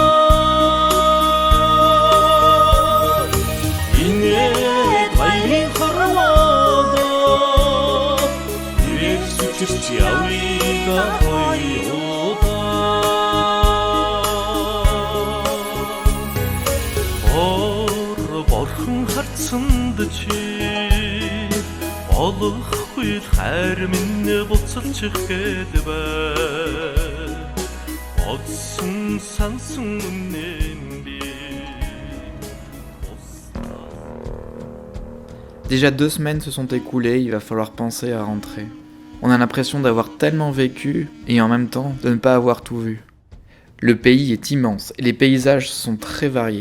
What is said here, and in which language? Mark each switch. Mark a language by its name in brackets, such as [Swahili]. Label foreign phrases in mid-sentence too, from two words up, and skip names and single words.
[Mongolian] инээ баярын харваада ирэх сүчирч явъя хаяада борхон харцанд чи олохгүй хайр минь буцалчих гээд бай одсон сансан үнэн би. [French] Déjà 2 semaines se sont écoulées, il va falloir penser à rentrer. On a l'impression d'avoir tellement vécu et en même temps de ne pas avoir tout vu. Le pays est immense et les paysages sont très variés.